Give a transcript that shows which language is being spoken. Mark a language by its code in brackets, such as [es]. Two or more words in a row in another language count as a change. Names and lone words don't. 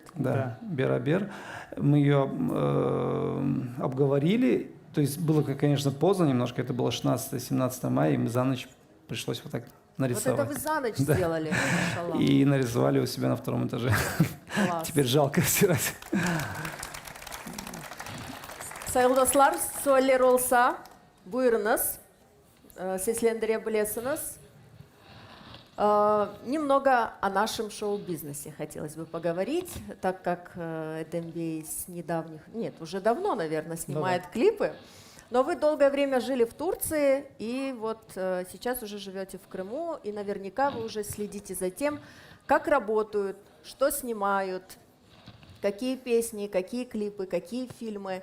[ru] Да, Берабер. Мы ее обговорили. То есть было, конечно, поздно немножко. Это было 16-17 мая, и мы за ночь пришлось вот так нарисовать. Вот это вы за ночь сделали. И нарисовали у себя на втором этаже. Теперь жалко стирать. [crh] Sayılı dostlar, sorular olsa buyurunuz. Seslendire bilirsiniz. [ru] Немного о нашем шоу-бизнесе хотелось бы поговорить, так как Эдембей с недавних, нет, уже давно, наверное, снимает клипы. Но вы долгое время жили в Турции, и вот сейчас уже живете в Крыму, и наверняка вы уже следите за тем, как работают, что снимают, какие песни, какие клипы, какие фильмы.